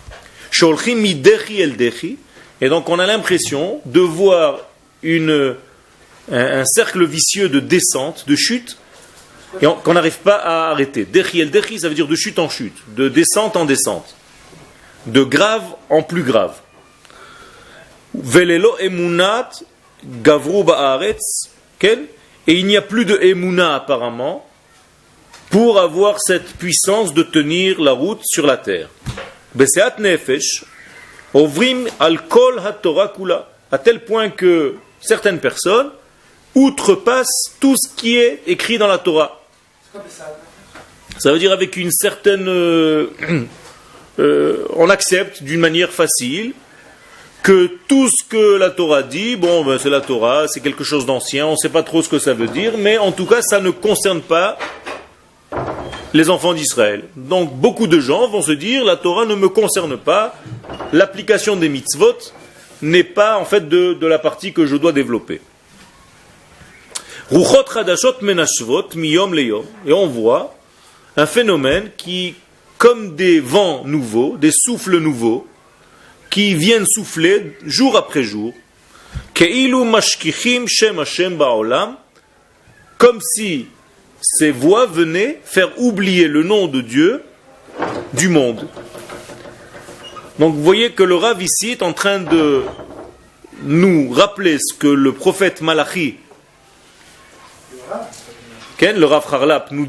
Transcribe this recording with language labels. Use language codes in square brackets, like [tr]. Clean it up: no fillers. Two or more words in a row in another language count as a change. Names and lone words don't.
[fr] Et donc on a l'impression de voir un cercle vicieux de descente, de chute, et qu'on n'arrive pas à arrêter. [he] דחי אל דחי, [fr] ça veut dire de chute en chute, de descente en descente, de grave en plus grave. [he] ולא אמונת גברו בארץ, [fr] et il n'y a plus de emuna apparemment pour avoir cette puissance de tenir la route sur la terre. [he] בשאט נפש עוברים על כל התורה כולה, [fr] à tel point que certaines personnes outrepassent tout ce qui est écrit dans la Torah. Ça veut dire avec une certaine on accepte d'une manière facile que tout ce que la Torah dit, c'est la Torah, c'est quelque chose d'ancien, on ne sait pas trop ce que ça veut dire, mais en tout cas, ça ne concerne pas les enfants d'Israël. Donc, beaucoup de gens vont se dire, la Torah ne me concerne pas, l'application des mitzvot n'est pas en fait de la partie que je dois développer. [he] רוחות חדשות מנשבות מיום ליום. [fr] Et on voit un phénomène qui, comme des vents nouveaux, des souffles nouveaux, qui viennent souffler jour après jour, [he] כאילו משכיחים שם השם בעולם, [fr] comme si ces voix venaient faire oublier le nom de Dieu du monde. Donc vous voyez que le Rav ici est en train de nous rappeler ce que le prophète Malachi, le Rav Harlap, nous